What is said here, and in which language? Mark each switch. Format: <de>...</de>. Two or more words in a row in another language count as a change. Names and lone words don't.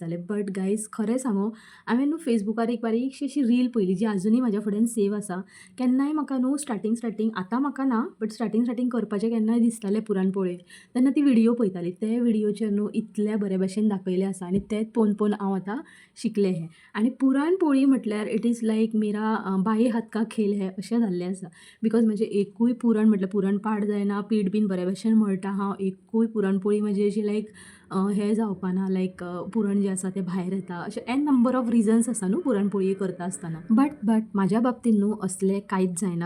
<en>but guys</en> <kok>खरें सांगूं हांवें न्हू फेसबुकार एक बारीकशी अशी रील पयली जी आजुनूय म्हाज्या म्हाज्या फुड्यान सेव आसा. केन्नाय म्हाका न्हू स्टार्टींग आतां म्हाका ना,</kok> <en>but starting</en> <kok>करपाचें केन्नाय दिसतालें पुरणपोळी, तेन्ना ती व्हिडिओ पळयतालीं. ते व्हिडिओचेर न्हू इतल्या बरे भशेन दाखयलें आसा आनी तेंच पळोवन हांव आतां शिकलें हें. आनी पुरणपोळी म्हटल्यार</kok> <en>it is like</en> <hi>मेरा बाये हात का खेल है</hi> <kok>अशें जाल्लें आसा. बिकॉज म्हजें एकूय पुरण म्हटल्यार पुरण पाड जायना, पीठ बीन बरे भशेन मळटा हांव. एकूय पुरणपोळी म्हजी अशी लायक हें जावपा ना, लायक पुरण जें आसा तें भायर येता. अशें</kok> <en>n number of reasons</en> <kok>आसा न्हू पुरणपोळी करता आसतना. बट म्हाज्या बाबतीन न्हू असलें कांयच जायना.</kok>